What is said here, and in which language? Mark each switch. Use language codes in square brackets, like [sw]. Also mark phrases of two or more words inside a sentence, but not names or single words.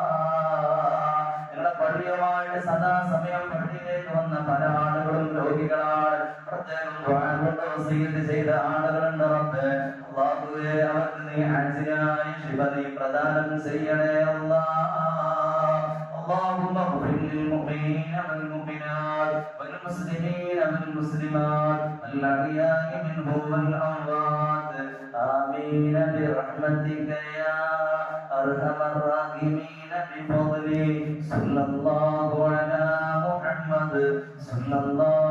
[ml] ഞങ്ങളുടെ പള്ളിയുമായിട്ട് സദാസമയം പള്ളിയിലേക്ക് വന്ന പല ആളുകളും രോഗികളാണ്. പ്രത്യേകം വസീയത്ത് ചെയ്ത ആളുകളുണ്ട് റബ്ബേ. അല്ലാഹുവേ, അവർക്ക് നീ ആജിലായി ശിഫ നീ പ്രദാനം ചെയ്യണേ അല്ലാഹ്. [ar] اللهم اغفر للمؤمنين والمؤمنات والمسلمين والمسلمات الأحياء منهم والأموات آمين برحمتك يا أرحم الراحمين بفضلك صلى الله على محمد صلى الله